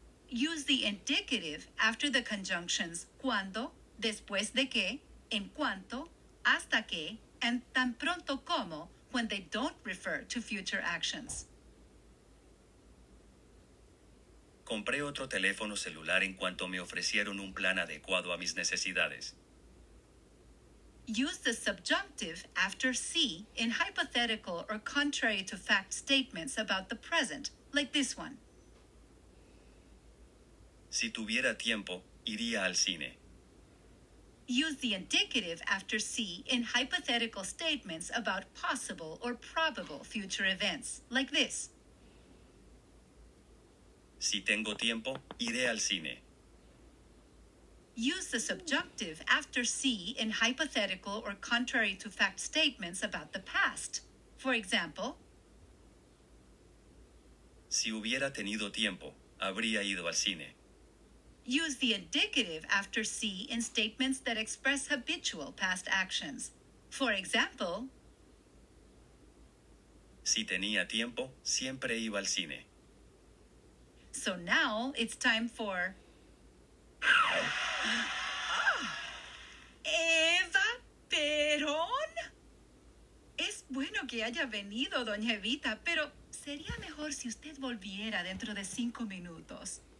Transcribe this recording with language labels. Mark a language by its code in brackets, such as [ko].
[en] Use the indicative after the conjunctions cuando, después de que, en cuanto, hasta que, and tan pronto como when they don't refer to future actions. [es] Compré otro teléfono celular en cuanto me ofrecieron un plan adecuado a mis necesidades. [en] Use the subjunctive after see in hypothetical or contrary to fact statements about the present, like this one. [es] Si tuviera tiempo, iría al cine. [en] Use the indicative after see in hypothetical statements about possible or probable future events, like this. [es] Si tengo tiempo, iré al cine. [en] Use the subjunctive after see in hypothetical or contrary to fact statements about the past. For example, [es] Si hubiera tenido tiempo, habría ido al cine. [en] use the indicative after see in statements that express habitual past actions. For example, [es] Si tenía tiempo, siempre iba al cine. [en] so now it's time for Eva Perón. [es] Es bueno que haya venido, doña Evita, pero sería mejor si usted volviera dentro de 5 minutos.